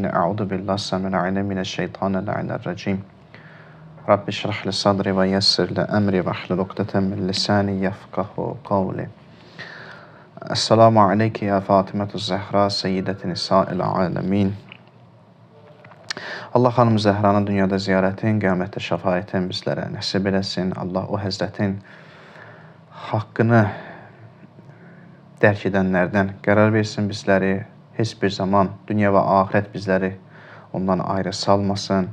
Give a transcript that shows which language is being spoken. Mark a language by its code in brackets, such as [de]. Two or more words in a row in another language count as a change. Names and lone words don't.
[ar] أعوذ بالله السميع العليم من الشيطان الرجيم. رب اشرح لي صدري ويسر لي أمري واحلل عقدة من لساني يفقهوا قولي. السلام عليك يا فاطمة الزهراء سيدة نساء العالمين. [az] Allah xanım Zəhranın dünyada ziyarətin, qiyamətdə şəfaətin bizlərə nəsib eləsin. Allah o həzrətin haqqını dərk edənlərdən qərar versin bizləri. Heç bir zaman dünya və ahirət bizləri ondan ayrı salmasın.